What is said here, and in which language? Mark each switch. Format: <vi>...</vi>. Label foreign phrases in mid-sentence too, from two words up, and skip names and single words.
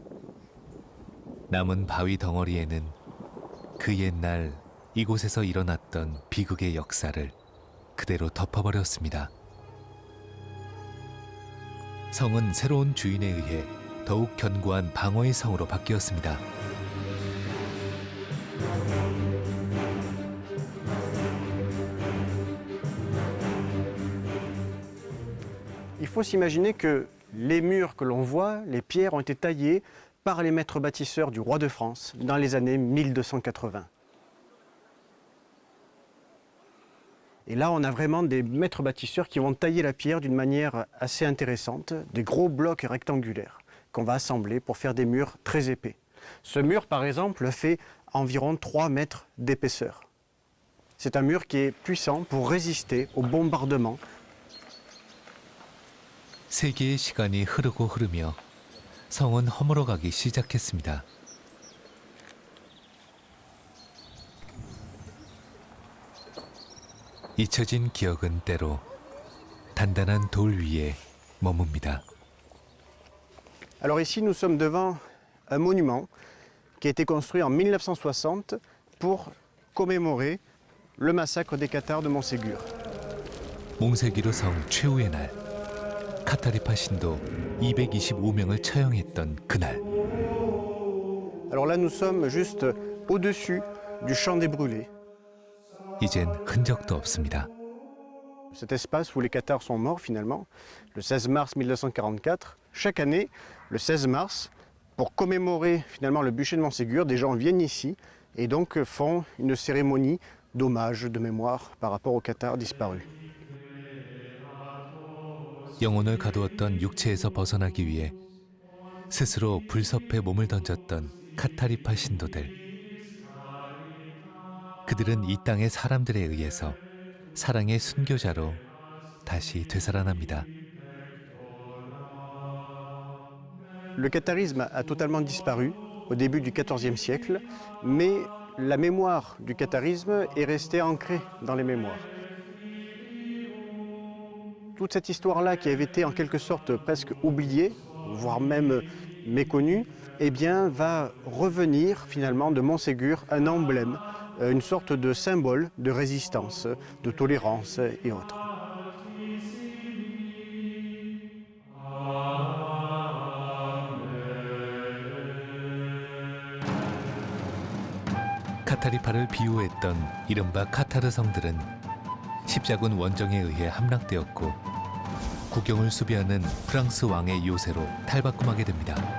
<ko>남은 바위 덩어리에는 그 옛날 이곳에서 일어났던 비극의 역사를 그대로 덮어버렸습니다. 성은 새로운 주인에 의해 더욱 견고한 방어의 성으로 바뀌었습니다.</ko> <fr>Il faut s'imaginer que les murs que l'on voit, les pierres ont été taillées par les maîtres bâtisseurs du roi de France dans les années 1280. Et là, on a vraiment des maîtres bâtisseurs qui vont tailler la pierre d'une manière assez intéressante, des gros blocs rectangulaires qu'on va assembler pour faire des murs très épais. Ce mur, par exemple, fait environ 3 mètres d'épaisseur. C'est un mur qui est puissant pour résister aux bombardements.</fr> <ko>세기의 시간이 흐르며 성은 허물어가기 시작했습니다. 잊혀진 기억은 때로 단단한 돌 위에 머뭅니다.</ko> <fr>Alors ici, nous sommes devant un monument qui a été construit en 1960 pour commémorer le massacre des cathares de Montségur.</fr> <ko>몽세기르 성 최후의 날, 카타리파 신도 225명을 처형했던 그날.</ko> <fr>Alors là, nous sommes juste au-dessus du champ des brûlés.</fr> <ko>이젠 흔적도 없습니다.</ko> <fr>Cet espace où les cathares sont morts finalement, le 16 mars 1244, chaque année, le 16 mars, pour commémorer finalement le bûcher de Montségur, des gens viennent ici et donc font une cérémonie d'hommage, de mémoire par rapport aux cathares disparus.</fr> <ko>영혼을 가두었던 육체에서 벗어나기 위해 스스로 불섭에 몸을 던졌던 카타리파 신도들. 그들은 이 땅의 사람들에 의해서 사랑의 순교자로 다시 되살아납니다.</ko> <fr>Le catharisme a totalement disparu au début du XIVe siècle, mais la mémoire du catharisme est restée ancrée dans les mémoires. Toute cette histoire-là qui avait été en quelque sorte presque oubliée, voire même méconnue, eh bien, va revenir finalement de Montségur un emblème, une sorte de symbole de résistance, de tolérance et autres.</fr> <ko>카타리파를 비유했던 이른바 카타르 성들은 십자군 원정에 의해 함락되었고 국경을 수비하는 프랑스 왕의 요새로 탈바꿈하게 됩니다.</ko>